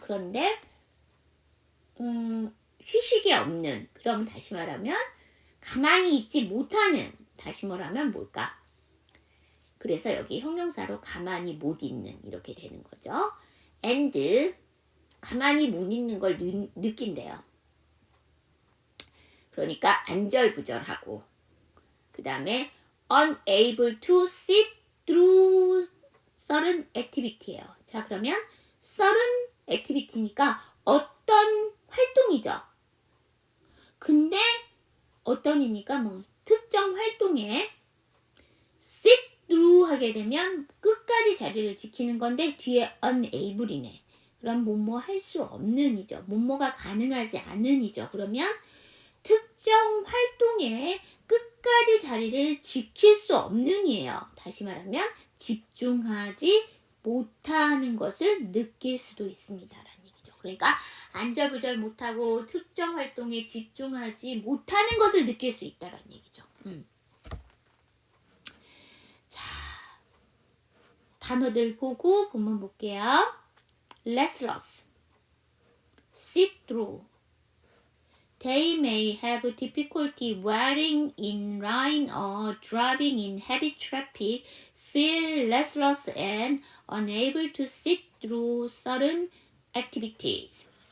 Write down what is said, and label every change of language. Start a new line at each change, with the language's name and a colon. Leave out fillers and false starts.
Korean: 그런데 휴식이 없는, 그럼 다시 말하면 가만히 있지 못하는, 다시 말하면 뭘까? 그래서 여기 형용사로 가만히 못 있는 이렇게 되는 거죠. and 가만히 못 있는 걸 느낀대요. 그러니까 안절부절하고, 그 다음에
English: unable to sit through certain activity
Korean: 예요. 자, 그러면
English: certain activity
Korean: 니까 어떤 활동이죠. 근데 어떤이니까 뭐 특정 활동에
English: sit through
Korean: 하게 되면 끝까지 자리를 지키는 건데 뒤에 unable이네. 그럼 뭐뭐 할 수 없는이죠. 뭐뭐가 가능하지 않은이죠. 그러면 특정 활동에 끝까지 자리를 지킬 수 없는이에요. 다시 말하면 집중하지 못하는 것을 느낄 수도 있습니다라는 얘기죠. 그러니까 안절부절 못하고 특정 활동에 집중하지 못하는 것을 느낄 수 있다라는 얘기죠. 자, 단어들 보고 본문 볼게요.
English: restless, sit through. They may have difficulty waiting in line or driving in heavy traffic, feel restless and unable to sit through certain activities.